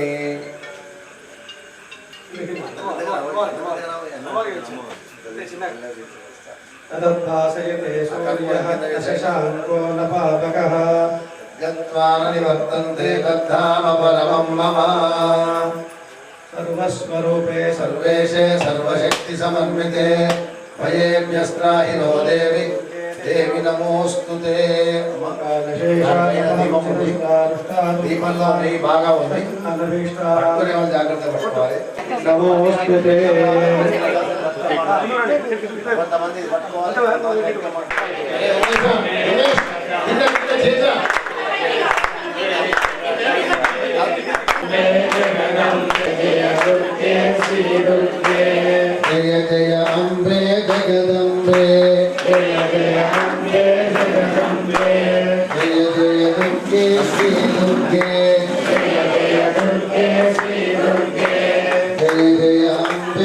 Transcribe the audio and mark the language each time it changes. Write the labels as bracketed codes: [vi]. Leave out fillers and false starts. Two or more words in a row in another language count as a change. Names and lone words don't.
[sa] तदभासयते सूर्यः शशाङ्को न पावकः गत्वा न निवर्तन्ते तद्धाम परमं मम। सर्वस्वरूपे सर्वेशे सर्वशक्ति समन्विते भयेभ्यस्त्राहि नो देवि देवी नमोस्तुते। [te] దీపంలో నెయ్యి బాగా ఉంది, పట్టుకునే వాళ్ళు జాగ్రత్త పట్టుకోవాలి. [sa] నమోస్తుతే [te] కొంతమంది పట్టుకోవాలి. [sa] జయ జయ అంబే జగదంబే జయ జయ అంబే జగదంబే జయ జయ దుర్గే శ్రీ దుర్గే జయ జయ దుర్గే శ్రీ దుర్గే జయ జయ అంబే